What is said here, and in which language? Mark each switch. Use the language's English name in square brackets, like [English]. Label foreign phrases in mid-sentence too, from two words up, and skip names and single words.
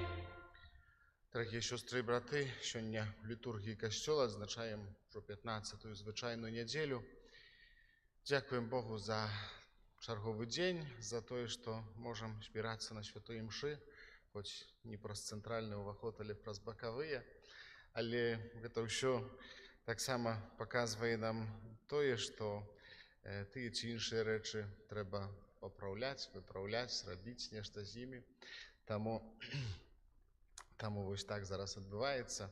[Ukrainian] Дорогі сестри і брати, сьогодні в літургії Костьола відзначаємо вже 15-ту звичайну неділю. Дякуємо Богу за черговий день, за те, що можемо збиратися на святої мші, хоч не праз центральний уваход, але праз бокові. Але це все так само показує нам те, що ті чи інші речі треба поправляти, виправляти, робити нечто з ними. Тому ось так зараз відбувається.